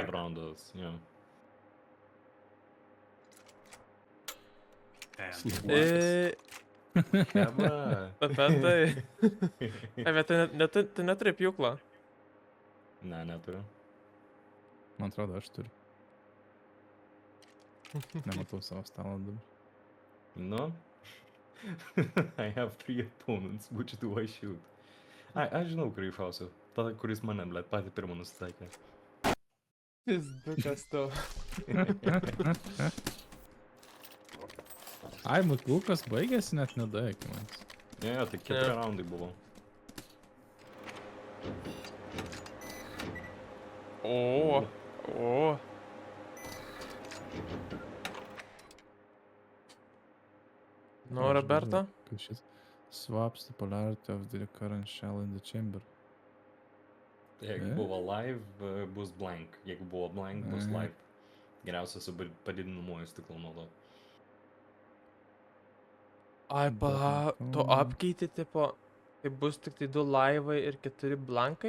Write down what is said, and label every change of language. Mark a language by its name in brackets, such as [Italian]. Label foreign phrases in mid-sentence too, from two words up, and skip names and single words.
[Lithuanian] live roundas. Jo. Chebra. Apie tai. Ai, bet tu neturi pjūklo. Ne, neturiu. Man atrodo, aš turiu. Nematau savo stalo dabar. [English] No. I have 3 opponents. Which do I shoot? [Lithuanian] Aš žinau, kurį šausiu. Tada, kuris mane, blėt, patį pirmą nusitaikė. Jis dukas tu. Ai, mutlukas baigėsi, net nedaikė manęs. Ne, tai 4 Jo. raundai buvo. O, o. Nu, Roberta? Kas šis? [English] Swaps the polarity of the current shell in the chamber. [Lithuanian] Jeigu buvo live, bus blank. Jeigu buvo blank, bus Mhm. live. Geriausia su padidinamuoju stiklu naudoti. Ai, pala, tu Blanko. apkeiti, tipo, tai bus tik tai 2 laivai ir 4 blankai?